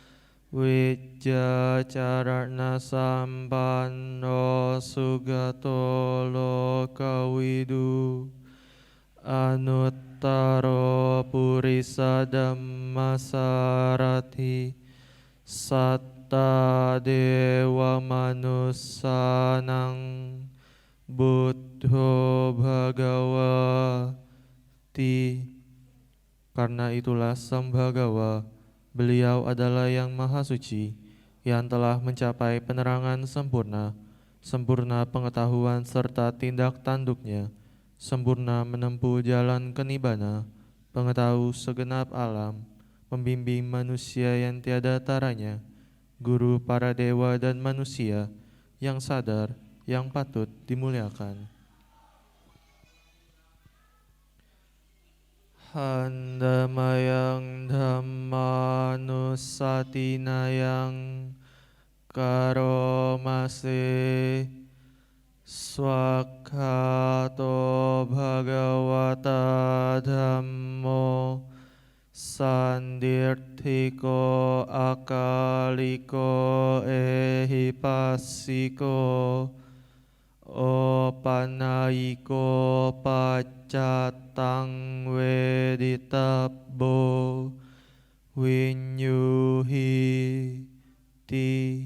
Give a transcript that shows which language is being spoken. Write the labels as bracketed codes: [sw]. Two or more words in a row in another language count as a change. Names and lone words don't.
[pi] Wijjacarana sampanno sugato lokawidu Anuttaro purisa dhammasarati Satta dewa manusanang Buddho Bhagawati. [id] Karena itulah Sang Bhagawa, beliau adalah yang maha suci, yang telah mencapai penerangan sempurna, sempurna pengetahuan serta tindak tanduknya, sempurna menempuh jalan kenibbana, pengetahu segenap alam, membimbing manusia yang tiada taranya, guru para dewa dan manusia, yang sadar, yang patut dimuliakan. [pi] Handamayang dhammanusatinayang karomase swakhato bhagavata dhammo sandirthiko akaliko ehipassiko opanayiko pacatang weditabo winyuhi ti.